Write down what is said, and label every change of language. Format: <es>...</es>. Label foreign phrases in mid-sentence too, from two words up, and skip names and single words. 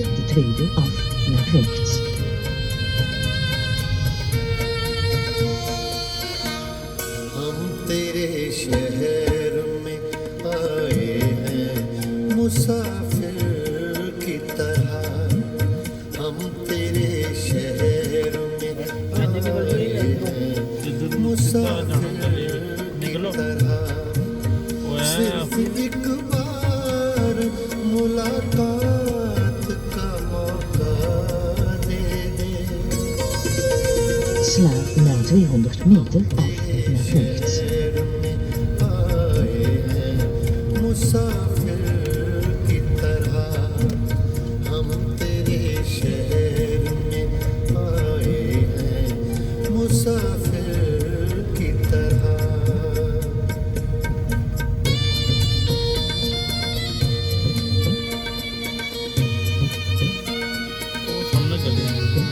<nl>tweede af naar rechts.</nl> <hi>हम तेरे शहर में आए हैं मुसाफिर की तरह हम तेरे शहर में आए हैं मुसाफिर की तरह सिर्फ एक बार मुलाकात का मौका दे दे</hi> <nl>Sla na 200 meter af naar rechts.</nl> <hi>मुसाफिर की तरह हम तेरे शहर में आए हैं मुसाफिर की तरह वो सामने चले गए।</hi>